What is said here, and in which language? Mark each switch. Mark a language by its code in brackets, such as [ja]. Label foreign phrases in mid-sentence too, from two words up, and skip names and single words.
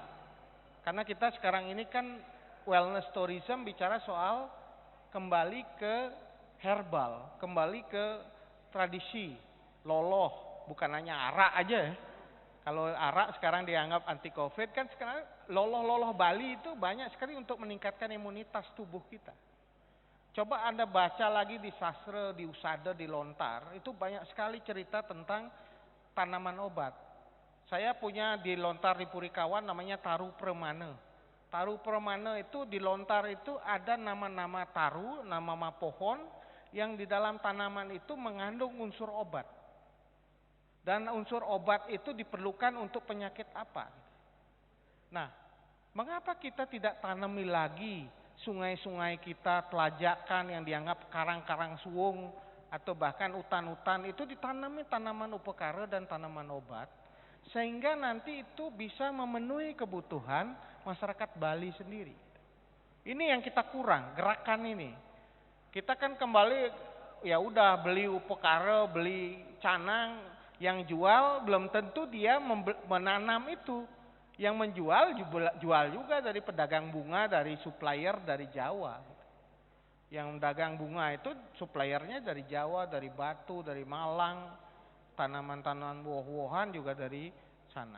[id] Karena kita sekarang ini kan [en] wellness tourism [id] bicara soal kembali ke herbal, kembali ke tradisi, loloh, bukan hanya arak aja ya. Kalau arak sekarang dianggap anti covid, kan sekarang loloh-loloh Bali itu banyak sekali untuk meningkatkan imunitas tubuh kita. Coba Anda baca lagi di sastra, di usada, di lontar, itu banyak sekali cerita tentang tanaman obat. Saya punya di lontar di Purikawan namanya taru premana. Taru premana itu di lontar itu ada nama-nama taru, nama-nama pohon yang di dalam tanaman itu mengandung unsur obat. Dan unsur obat itu diperlukan untuk penyakit apa? Nah, mengapa kita tidak tanami lagi sungai-sungai kita, telajakan yang dianggap karang-karang suwung atau bahkan hutan-hutan itu ditanami tanaman upekara dan tanaman obat, sehingga nanti itu bisa memenuhi kebutuhan masyarakat Bali sendiri. Ini yang kita kurang, gerakan ini. Kita kan kembali ya udah beli upekara, beli canang, yang jual belum tentu dia menanam itu. Yang menjual jual juga dari pedagang bunga, dari supplier dari Jawa. Yang dagang bunga itu suppliernya dari Jawa, dari Batu, dari Malang, tanaman-tanaman buah-buahan juga dari sana.